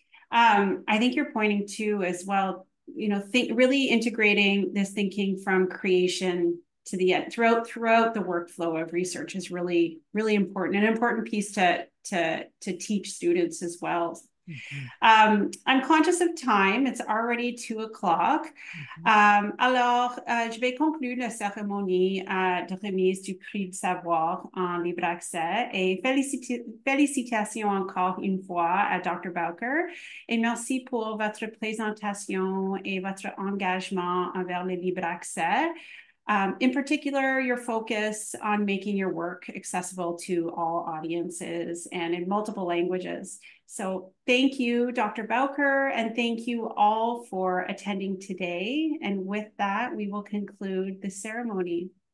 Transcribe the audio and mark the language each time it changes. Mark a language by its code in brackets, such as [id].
[en] I think you're pointing to as well, you know, really integrating this thinking from creation to the end throughout the workflow of research is really, really important, an important piece to teach students as well. I'm conscious of time. It's already 2 o'clock. [fr] Alors, je vais conclure la cérémonie de remise du prix de savoir en libre accès et félicitations encore une fois à Dr. Bowker et merci pour votre présentation et votre engagement envers le libre accès. [en] In particular, your focus on making your work accessible to all audiences and in multiple languages. So thank you, Dr. Bowker, and thank you all for attending today. And with that, we will conclude the ceremony.